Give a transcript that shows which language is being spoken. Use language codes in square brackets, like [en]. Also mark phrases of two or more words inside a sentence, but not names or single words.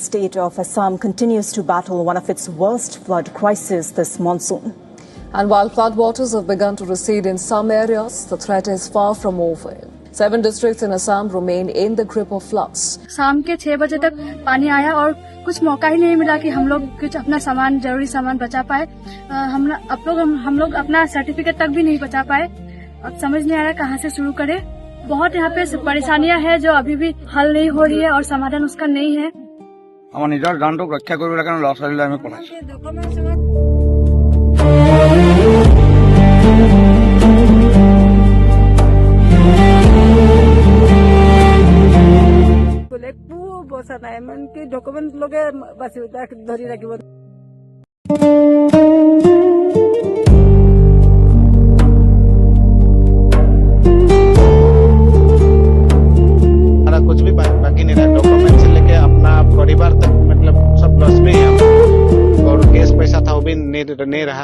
[en] state of Assam continues to battle one of its worst flood crises this monsoon. And while floodwaters have begun to recede in some areas, the threat is far from over. 7 districts in Assam remain in the grip of floods. [hi] शाम के 6 बजे तक पानी आया और कुछ मौका ही नहीं मिला कि हम लोग कुछ अपना सामान, जरूरी सामान बचा पाए। हम लोग अपना सर्टिफिकेट तक भी नहीं बचा पाए। अब समझ नहीं आ रहा कहाँ से शुरू करें। बहुत यहाँ पे परेशानियां हैं जो अभी भी हल नहीं हो रही है और समाधान उसका नहीं है। [as] আমার নিজৰ গানটোক ৰক্ষা কৰিবলৈ কাৰণে ল'ৰা ছোৱালীলৈ আমি পঢ়াইছো। একো বসা নাই মানে কি ডকুমেন্ট লগে বাছি ধৰি ৰাখিব। [hi] कुछ भी बाकी नहीं रहा, डॉक्यूमेंट से लेके अपना परिवार तक मतलब सब लॉस में है और केस पैसा था वो भी नहीं रहा।